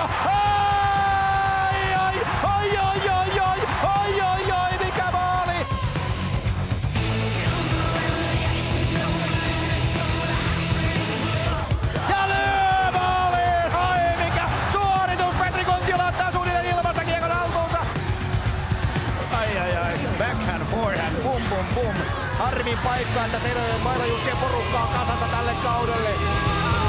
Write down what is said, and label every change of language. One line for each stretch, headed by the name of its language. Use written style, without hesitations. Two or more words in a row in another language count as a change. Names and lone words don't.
Finnish: Ai, ai, ai, ai, ai, ai, ai, ai, ai, mikä maali! Ja lyö maaliin! Ai mikä suoritus! Petri Kontiola ottaa suunnilleen ilmasta kiekon haltuunsa! Ai ai ai,
English: backhand, forehand,
Finnish: bum bum bum. Harmin paikka, että Seinäjoen Maila Jussien porukka on kasassa tälle kaudelle.